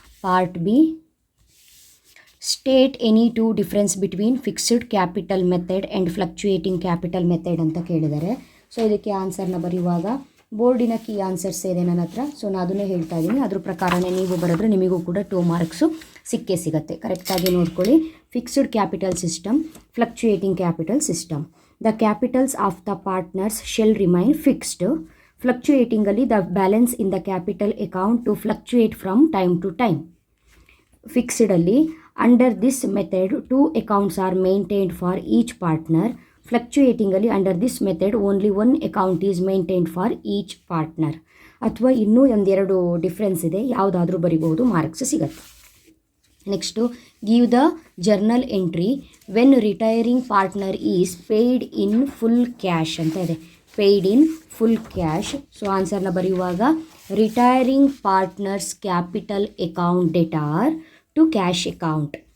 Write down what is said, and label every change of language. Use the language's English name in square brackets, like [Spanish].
[English] part B, state any 2 difference between fixed capital method and fluctuating capital method [Kannada] ಅಂತ ಕೇಳಿದ್ದಾರೆ. So ಇದಕ್ಕೆ ಆನ್ಸರ್ನ ಬರೆಯುವಾಗ ಬೋರ್ಡಿನ ಕೀ ಆನ್ಸರ್ಸ್ ಇದೆ ನನ್ನ ಹತ್ರ. ಸೊ ನಾನು ಅದನ್ನೇ ಹೇಳ್ತಾ ಇದ್ದೀನಿ, ಅದ್ರ ಪ್ರಕಾರನೇ ನೀವು ಬರೆದ್ರೆ ನಿಮಗೂ ಕೂಡ 2 ಮಾರ್ಕ್ಸು ಸಿಕ್ಕೇ ಸಿಗುತ್ತೆ. ಕರೆಕ್ಟಾಗಿ ನೋಡ್ಕೊಳ್ಳಿ. [English] Fixed capital system, fluctuating capital system. The capitals of the partners shall remain fixed. Fluctuatingly, the balance in the capital account to fluctuate from time to time. Fixedly, under this method, 2 accounts are maintained for each partner. Fluctuatingly, under this method, only 1 account is maintained for each partner. [Kannada] ಅಥವಾ ಇನ್ನೂ ಒಂದೆರಡು difference ಇದೆ, ಯಾವುದಾದ್ರೂ ಬರಿಬಹುದು, marks ಸಿಗುತ್ತೆ. [English] next, give the journal entry when retiring partner is paid in full cash [Kannada] ಅಂತ ಇದೆ. [English] Paid in full cash. So [Kannada] ಆನ್ಸರ್ನ ಬರೆಯುವಾಗ [English] Retiring partner's capital account debtor to cash account.